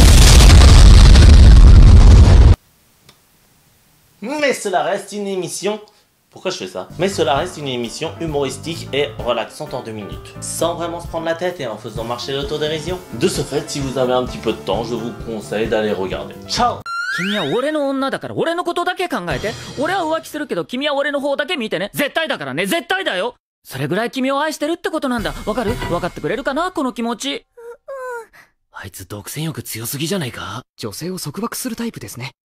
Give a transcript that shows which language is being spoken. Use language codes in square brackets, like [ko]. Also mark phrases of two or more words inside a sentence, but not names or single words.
[fr] Mais cela reste une émission... Pourquoi je fais ça? Mais cela reste une émission humoristique et relaxante en 2 minutes, sans vraiment se prendre la tête et en faisant marcher l'autodérision. De ce fait, si vous avez un petit peu de temps, je vous conseille d'aller regarder. Ciao! [ja] 君は俺の女だから俺のことだけ考えて。俺は浮気するけど君は俺の方だけ見てね。絶対だからね、絶対だよ。それぐらい君を愛してるってことなんだ。わかる？わかってくれるかな、この気持ち。あいつ独占欲強すぎじゃないか？女性を束縛するタイプですね。